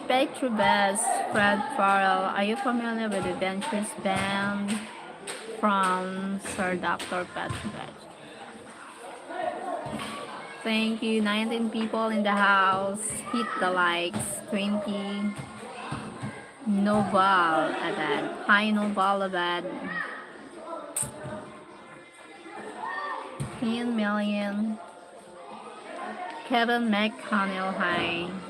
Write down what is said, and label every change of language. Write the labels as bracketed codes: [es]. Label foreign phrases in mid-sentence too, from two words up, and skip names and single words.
[en] Petrobes, Fred Farrell, are you familiar with the Ventures Band from Sir Dr. Petrobes? Thank you. 19 people in the house. Hit the likes. 20. Noval Abad. Hi, Noval Abad. 10 million. Kevin McConnell. Hi.